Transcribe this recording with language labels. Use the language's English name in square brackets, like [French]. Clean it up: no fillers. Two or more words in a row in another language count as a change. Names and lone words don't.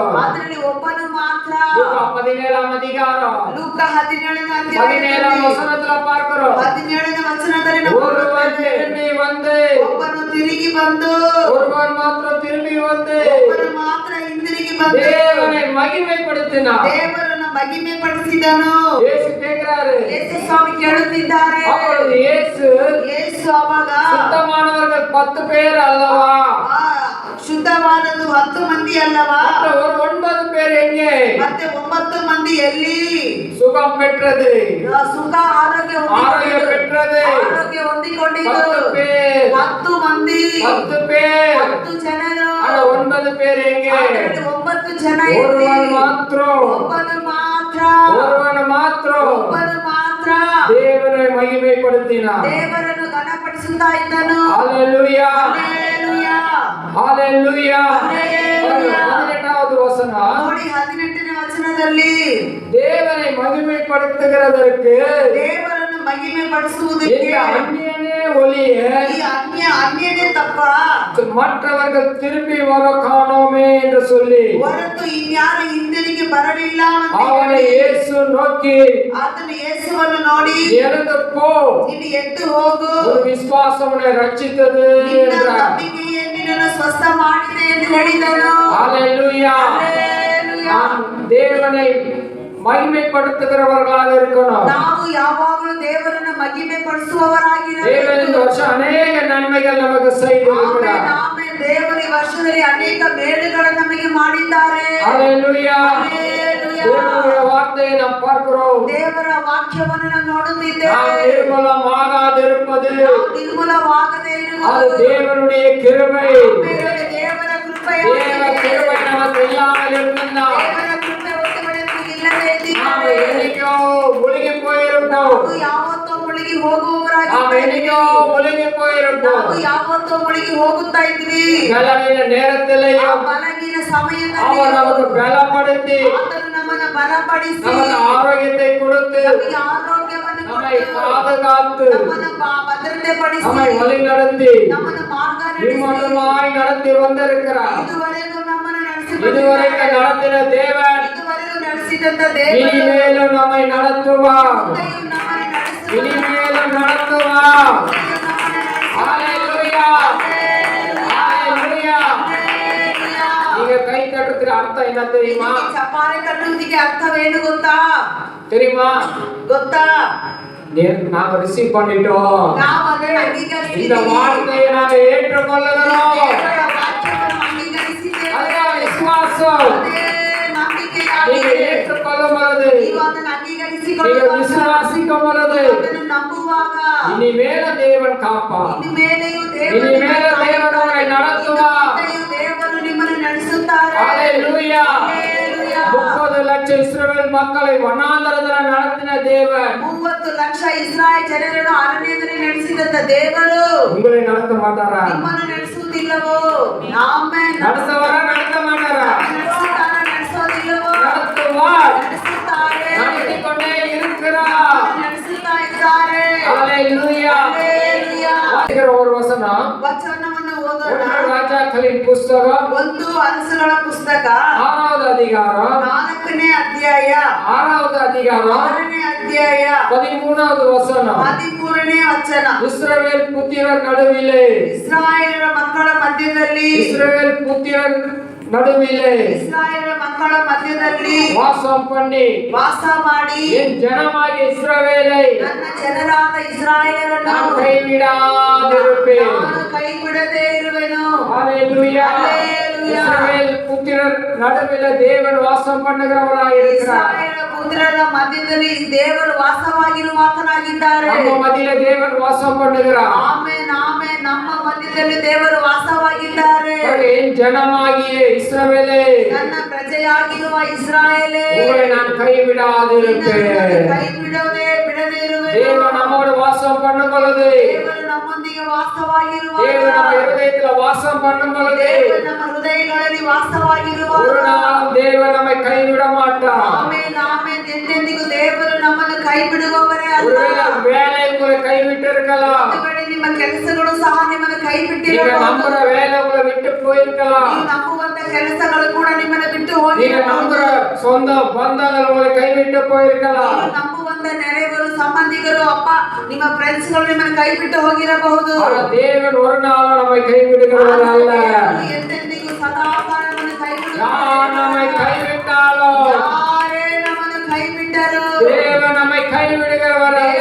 [Kannada] ಅದರಲ್ಲಿ ಒಬ್ಬನು ಮಾತ್ರ [Tamil] லூக்கா 17ஆம் அதிகாரம் [Kannada] ಲೂಕ 17ನೇ [Tamil] 17ஆம் வசனத்துல பார்க்கிறோம். [Kannada] 17ನೇ ವಚನದಲ್ಲಿ ನಾವು [Tamil] ஒருவன் திரும்பி வந்து, [Kannada] ಒಬ್ಬನು ತಿರುಗಿ ಬಂದು [Tamil] ஒருவன் மாத்திரம் திரும்பி வந்து [Kannada] ಒಬ್ಬನು ಮಾತ್ರ ಹಿಂದಿರುಗಿ ಬಂದು [Tamil] தேவனை மகிமைப்படுத்தினார். [Kannada] ದೇವರನ್ನು ಮಹಿಮೆ ಪಡಿಸಿದನು. [Tamil] இயேசு கேட்கிறாரு. [Kannada] ಯೇಸು ಸ್ವಾಮಿ ಕೇಳುತ್ತಿದ್ದಾರೆ. [Tamil] அப்பொழுது இயேசு [Kannada] ಯೇಸು ಅವಾಗ [Tamil] சுத்தமானவர்கள் 10 பேர் அல்லவா, [Kannada] ಆ, ಶುದ್ಧವಾದದ್ದು 10 ಮಂದಿ ಅಲ್ಲವಾ, [Tamil] மற்ற ஒரு 9 பேர் எங்கே [Kannada] ಮತ್ತೆ 9 ಮಂದಿ ಎಲ್ಲಿ [Tamil] சுகம் பெற்றது, [Kannada] ಸುಖ ಆರೋಗ್ಯ [Tamil] ஆரோக்கியம் பெற்றது? [Kannada] ಆರೋಗ್ಯ ಹೊಂದಿಕೊಂಡಿದ್ದು [Tamil] 10 பேர், [Kannada] 10 ಮಂದಿ [Tamil] 10 பேர். [Kannada] 10 ಜನರು. [Tamil] ஆனா 9 பேர் எங்கே? [Kannada] ಅದರಲ್ಲಿ 9 ಜನ ಎಲ್ಲಿ? [Tamil] ஒருவன் மாத்திரம், [Kannada] ಒಬ್ಬನು ಮಾತ್ರ [Tamil] ஒருவன் மாத்திரம் [Kannada] ಒಬ್ಬನು ಮಾತ್ರ [Tamil] தேவனை மகிமைப்படுத்தினார். [Kannada] ದೇವರನ್ನು ಘನಪಡಿಸುತ್ತಾ ಇದ್ದನು. [Tamil] ஹalleluya. [Kannada] ಹಲ್ಲೆಲೂಯಾ. [Tamil] ஹalleluya. ஹல்லேலூயா. 18வது வசனம், [Kannada] ನೋಡಿ 18ನೇ ವಚನದಲ್ಲಿ [Tamil] தேவனை மகிமைப்படுத்துகிறதற்கு [Kannada] ದೇವರನ್ನು ಮಹಿಮೆ ಪಡಿಸುವುದಕ್ಕೆ [Tamil] இந்த அந்நியனே ஒளிய [Kannada] ಈ ಅನ್ಯನೇ ತಪ್ಪ [Tamil] மற்றவர்கள் திரும்பி வர காணோமே என்று சொல்லி [Kannada] ಹೊರತು ಇನ್ಯಾರು ಹಿಂದಿರುಗಿ ಬರಲಿಲ್ಲ ಅಂತ [Tamil] அவனை [Kannada] ಹೇಳಿ [Tamil] இயேசு நோக்கி, [Kannada] ಆತನು ಯೇಸುವನ್ನು ನೋಡಿ [Tamil] எழுந்து போ, [Kannada] ನೀನು ಎದ್ದು ಹೋಗು, [Tamil] ஒரு விசுவாசம் உன்னை ரட்சித்தது [Kannada] ನಿನ್ನ [Tamil] என்றார். [Kannada] ನಂಬಿಕೆಯೇ ನಿನ್ನನ್ನು ಸ್ವಸ್ಥ ಮಾಡಿದೆ ಎಂದು ಹೇಳಿದನು. [Tamil] ஹalleluya. [Kannada] ಹಲ್ಲೆಲೂಯಾ. [Tamil] நாம் தேவனை மகிமைப்படுத்துகிறவர்களாக இருக்கணும். [Kannada] ನಾವು ಯಾವಾಗಲೂ ದೇವರನ್ನು ಮಹಿಮೆ ಪಡಿಸುವವರಾಗಿರಬೇಕು. [Tamil] தேவன் இந்த வருஷம் அநேக நன்மைகள் நமக்கு செய்திருக்கிறார். [Kannada] ಆಮೆನ್. ದೇವರು ಈ ವರ್ಷದಲ್ಲಿ ಅನೇಕ ಮೇಲುಗಳನ್ನು ನಮಗೆ ಮಾಡಿದ್ದಾರೆ. [Tamil] ஹalleluya. [Kannada] ಹಲ್ಲೆಲೂಯಾ. [Tamil] தேவனுடைய வார்த்தையை நாம் பார்க்கிறோம். [Kannada] ದೇವರ ವಾಕ್ಯವನ್ನು ನಾವು [Tamil] நாம் [Kannada] ನೋಡುತ್ತಿದ್ದೇವೆ. [Tamil] நிர்மலமாகாதிருப்பது [Kannada] ನಾವು ನಿರ್ಮೂಲವಾಗದೇ [Tamil] அது [Kannada] ಇರುವುದು [Tamil] தேவனுடைய கிருபை. [Kannada] ದೇವರ [Tamil] தேவ [Kannada] ಕೃಪೆಯಾಗಿದೆ. [Tamil] கிருபை நமக்கு இல்லாமல் இருந்தால் [Kannada] ದೇವರ ಕೃಪೆ ಒತ್ತುವರಿಯನ್ನು ಇಲ್ಲದೆ [Tamil] நாம் [Kannada] ಇದ್ದಿದ್ದರೆ [Tamil] என்னைக்கோ முழுகி போயிருந்தோம். [Kannada] ನಾವು ಯಾವತ್ತೋ ಮುಳುಗಿ [Tamil] நாம் [Kannada] ಹೋಗುವವರಾಗಿದ್ದೇವೆ. [Tamil] என்னைக்கோ முழுகி போயிருந்தோம். [Kannada] ನಾವು ಯಾವತ್ತೋ ಮುಳುಗಿ ಹೋಗುತ್ತಾ ಇದ್ವಿ. [Tamil] பலவீன [Kannada] ಆ [Tamil] நேரத்திலேயும் [Kannada] ಬಲಗಿನ ಸಮಯದಲ್ಲಿ [Tamil] அவர் நமக்கு பலப்படுத்தி [Kannada] ಆತನು ನಮ್ಮನ್ನು ಬಲಪಡಿಸಿ [Tamil] நமக்கு ஆரோக்கியத்தை கொடுத்து [Kannada] ನಮಗೆ ಆರೋಗ್ಯವನ್ನು [Tamil] நம்மை [Kannada] ಕೊಟ್ಟು [Tamil] பாதுகாத்து [Kannada] ನಮ್ಮನ್ನು ಭದ್ರತೆ ಪಡಿಸಿ [Tamil] நம்மை வழி நடத்தி [Kannada] ನಮ್ಮನ್ನು ಮಾರ್ಗ ನಡೆಸಿ [Tamil] நிர்மலமாய் நடத்தி வந்திருக்கிறார். [Kannada] ಇದುವರೆಗೂ ನಮ್ಮನ್ನು [Tamil] இதுவரைக்கும் நடத்தின தேவன் [Kannada] ಇದುವರೆಗೂ ನಡೆಸಿದಂತ ದೇವರು [Tamil] இனிமேலும் நம்மை நடத்துவார். [Kannada] ನಮ್ಮನ್ನು ನಡೆಸುವ [Tamil] இனிமேலும் நடத்துவார். ஹalleluya. ஹalleluya. நீங்க கை தட்டுறதுக்கு அர்த்தம் என்ன தெரியுமா? [Kannada] ಚಪ್ಪಾಳೆ ತಟ್ಟುವುದಕ್ಕೆ ಅರ್ಥವೇನು ಗೊತ್ತಾ? [Tamil] தெரியுமா? [Kannada] ಗೊತ್ತಾ? [Tamil] நாம ரிசீவ் பண்ணிட்டோம். [Kannada] ನಾವು ಅದನ್ನು [Tamil] இந்த [Kannada] ಅಂಗೀಕರಿಸಿದ್ದೇವೆ. [Tamil] வார்த்தையை நாம ஏற்றுக்கொள்ளுகிறோம். [Kannada] ದೇವರ ವಾಕ್ಯವನ್ನು ಅಂಗೀಕರಿಸಿದ್ದೇವೆ. [Tamil] அதுதான் விசுவாசம். [Kannada] ಅದೇ [Tamil] நீங்க [Kannada] ನಂಬಿಕೆಯಾಗಿದೆ. [Tamil] ஏற்றுக்கொள்ளும் பொழுது, [Kannada] ನೀವು ಅದನ್ನು [Tamil] நீங்க [Kannada] ಅಂಗೀಕರಿಸಿಕೊಳ್ಳುವಾಗ, [Tamil] விசுவாசிக்கும் பொழுது, [Kannada] ಅದನ್ನು ನಂಬುವಾಗ [Tamil] இனிமேல தேவன் காப்பார். [Kannada] ಇನ್ಮೇಲೆಯೂ [Tamil] இனிமேல தேவன் உங்களை நடத்துவார். [Kannada] ದೇವರು ನಿಮ್ಮನ್ನು ನಡೆಸುತ್ತಾರೆ. [Tamil] ஹalleluya. [Kannada] ಹಲ್ಲೆಲೂಯಾ. [Tamil] 30 லட்சம் இஸ்ரவேல் மக்களை வனாந்தரத்தில் நடத்தின தேவன் [Kannada] 30 ಲಕ್ಷ ಇಸ್ರಾಯೇಲ್ ಜನರನ್ನು ಅರಣ್ಯದಲ್ಲಿ ನಡೆಸಿದಂತ ದೇವರು [Tamil] உங்களை நடத்த மாட்டாரா? [Kannada] ನಿಮ್ಮನ್ನು ನಡೆಸುವುದಿಲ್ಲವೋ? ಆಮೆನ್. [Tamil] நடத்தவரா நடத்த மாட்டாரா? [Kannada] ನಡೆಸುತ್ತಾರಾ? ನಡೆಸೋದಿಲ್ಲವೋ? [Tamil] நடத்துவார். [Kannada] ನಡೆಸುತ್ತಾರೆ. [Tamil] நடத்திக் கொண்டே இருக்கிறார். [Kannada] ನಡೆಸುತ್ತಾ ಇದ್ದಾರೆ. [Tamil] ஹalleluya. [Kannada] ಹಲ್ಲೆಲೂಯಾ. [Tamil] வாசிக்கிற ஒரு வசனம் [Kannada] ವಚನವನ್ನು ಓದೋಣ. [Tamil] 1 ராஜாக்களின் புஸ்தகம் [Kannada] 1 ಅರಸುಗಳ ಪುಸ್ತಕ [Tamil] 6வது அதிகாரம் [Kannada] 4ನೇ ಅಧ್ಯಾಯ [Tamil] 6வது அதிகாரம் [Kannada] 6ನೇ ಅಧ್ಯಾಯ [Tamil] 13வது வசனம். [Kannada] 13ನೇ ವಚನ. [Tamil] இஸ்ரவேல் புத்திரர் நடுவிலே [Kannada] ಇಸ್ರಾಯೇಲರ ಮಕ್ಕಳ ಮಧ್ಯದಲ್ಲಿ [Tamil] இஸ்ரவேல் புத்திரர் நடுவிலே [Kannada] ಇಸ್ರಾಯೇಲರ ಮಕ್ಕಳ ಮಧ್ಯದಲ್ಲಿ [Tamil] வாசம் பண்ணி [Kannada] ವಾಸ ಮಾಡಿ [Tamil] என் ஜனமாகிய இஸ்ரவேலை [Kannada] ನನ್ನ ಜನರಾದ ಇಸ್ರಾಯೇಲರನ್ನು [Tamil] நான் கைவிடாதிருப்பேன். [Kannada] ನಾನು ಕೈ ಬಿಡದೆ ಇರುವೆನು. [Tamil] ஹalleluya. ஹல்லேலூயா. இஸ்ரவேல் புத்திரர் நடுவிலே தேவன் வாசம் பண்ணுகிறவராய் இருக்கிறார். [Kannada] ಇಸ್ರಾಯೇಲ ಪುತ್ರರ ಮಧ್ಯದಲ್ಲಿ ದೇವರು ವಾಸವಾಗಿರುವ ಆತನಾಗಿದ್ದಾರೆ. [Tamil] நம்ம மத்தியிலே தேவன் வாசம் பண்ணுகிறார். [Kannada] ಆಮೆನ್ ಆಮೆನ್. ನಮ್ಮ ಮಧ್ಯದಲ್ಲಿ ದೇವರು ವಾಸವಾಗಿದ್ದಾರೆ. [Tamil] என் ஜனமாகிய இஸ்ரவேலே [Kannada] ನನ್ನ ಪ್ರಜೆಯಾಗಿರುವ ಇಸ್ರಾಯೇಲೇ [Tamil] உங்களை நான் கைவிடாதிருப்பேன். [Kannada] ಕೈ ಬಿಡದೆ ಇರುವೆನು. [Tamil] தேவன் நம்மோடு வாசம் பண்ணும் பொழுது, [Kannada] ದೇವರು ನಮ್ಮೊಂದಿಗೆ ವಾಸವಾಗಿರುವಾಗ, [Tamil] தேவன் நம்ம இருதயத்துல வாசம் பண்ணும் பொழுது [Kannada] ದೇವರು ನಮ್ಮ ಹೃದಯಗಳಲ್ಲಿ ವಾಸವಾಗಿರುವಾಗ, [Tamil] ஒரு நாளும் தேவன் நம்மை கைவிட மாட்டார். [Kannada] ಆಮೆನ್ ಆಮೆನ್. ಎಂದೆಂದಿಗೂ ದೇವರು ನಮ್ಮನ್ನು ಕೈ ಬಿಡುವವರೇ ಅಲ್ಲ. [Tamil] ஒருவேளை வேலை உங்களை கைவிட்டு இருக்கலாம். [Kannada] ಒಂದು ವೇಳೆ ನಿಮ್ಮ ಕೆಲಸಗಳು ಸಹ ನಿಮ್ಮನ್ನು ಕೈ [Tamil] நீங்க [Kannada] ಬಿಟ್ಟಿರಬಹುದು. [Tamil] நம்புற வேலை உங்களை விட்டு போயிருக்கலாம். [Kannada] ನೀವು ನಂಬುವಂತ ಕೆಲಸಗಳು ಕೂಡ ನಿಮ್ಮನ್ನು ಬಿಟ್ಟು [Tamil] நீங்க [Kannada] ಹೋಗಿರಬಹುದು. [Tamil] நம்புற சொந்த பந்தங்கள் உங்களை கைவிட்டு போயிருக்கலாம். [Kannada] ನೀವು ನಂಬುವಂತ ನೆರೆಯವರು, ಸಂಬಂಧಿಕರು, ಅಪ್ಪ ನಿಮ್ಮ ಫ್ರೆಂಡ್ಸ್ ಗಳು ನಿಮ್ಮನ್ನು ಕೈ ಬಿಟ್ಟು ಹೋಗಿರಬಹುದು. [Tamil] ஆனா தேவன் ஒரு நாளும் நம்மை கைவிடுகிறவர் அல்ல. [Kannada] ಎಂದೆಂದಿಗೂ ಸದಾಕಾಲ ನಮ್ಮನ್ನು ಕೈ [Tamil] யார் நம்மை கைவிட்டாலோ [Kannada] ಯಾರೇ ನಮ್ಮನ್ನು ಕೈ ಬಿಟ್ಟರು [Tamil] தேவன் நம்மை கைவிடுகிறவர் அல்ல.